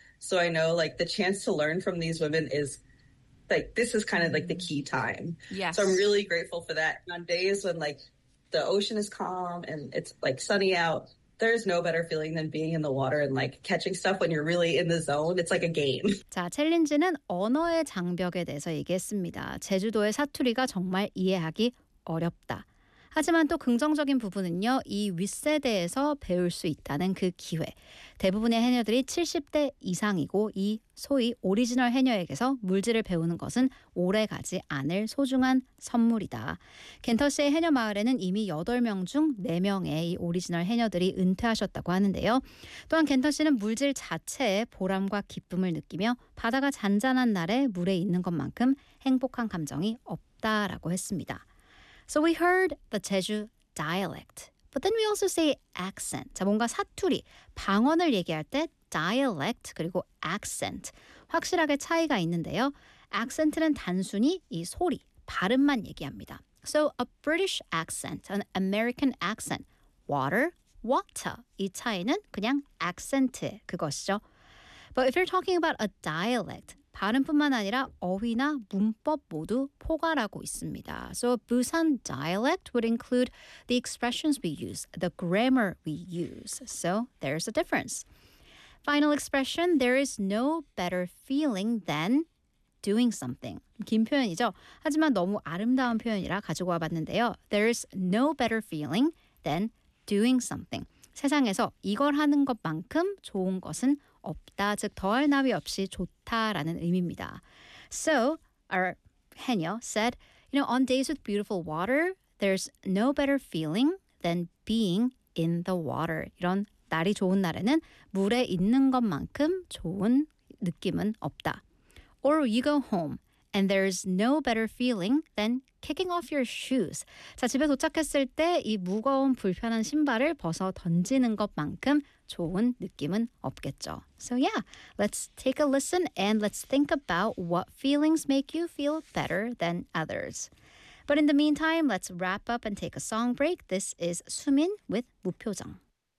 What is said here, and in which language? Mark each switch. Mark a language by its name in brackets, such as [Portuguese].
[English] So I know, like, the chance to learn from these women is, like, this is kind of like the key time. So I'm really grateful for that. And on days when, like, the ocean is calm and it's, like, sunny out, there's no better feeling than being in the water and, like, catching stuff when you're really in the zone. It's like a game. [Korean] 자, 챌린지는 언어의 장벽에 대해서 얘기했습니다. 제주도의 사투리가 정말 이해하기 어렵다. 하지만 또 긍정적인 부분은요, 이 윗세대에서 배울 수 있다는 그 기회. 대부분의 해녀들이 70대 이상이고 이 소위 오리지널 해녀에게서 물질을 배우는 것은 오래가지 않을 소중한 선물이다. 켄터시의 해녀 마을에는 이미 8명 중 4명의 이 오리지널 해녀들이 은퇴하셨다고 하는데요. 또한 켄터시는 물질 자체의 보람과 기쁨을 느끼며 바다가 잔잔한 날에 물에 있는 것만큼 행복한 감정이 없다라고 했습니다. [English] So we heard the Jeju dialect, but then we also say accent. [Korean] 자, 뭔가 사투리, 방언을 얘기할 때 dialect 그리고 accent 확실하게 차이가 있는데요. Accent는 단순히 이 소리, 발음만 얘기합니다. [English] So a British accent, an American accent, water, water [Korean] 이 차이는 그냥 accent 그것이죠. [English] But if you're talking about a dialect, [Korean] 발음뿐만 아니라 어휘나 문법 모두 포괄하고 있습니다. [English] So Busan dialect would include the expressions we use, the grammar we use. So there's a difference. Final expression, there is no better feeling than doing something. [Korean] 긴 표현이죠. 하지만 너무 아름다운 표현이라 가지고 와봤는데요. [English] There is no better feeling than doing something. [Korean] 세상에서 이걸 하는 것만큼 좋은 것은 없다, 즉 더할 나위 없이 좋다라는 의미입니다. [English] So, our 해녀 said, you know, on days with beautiful water, there's no better feeling than being in the water. [Korean] 이런 날이 좋은 날에는 물에 있는 것만큼 좋은 느낌은 없다. [English] Or you go home, and there's no better feeling than kicking off your shoes. [Korean] 자, 집에 도착했을 때 이 무거운 불편한 신발을 벗어 던지는 것만큼 좋은 느낌은 없겠죠. [English] So yeah, let's take a listen and let's think about what feelings make you feel better than others. But in the meantime, let's wrap up and take a song break. This is Sumin with 무표정.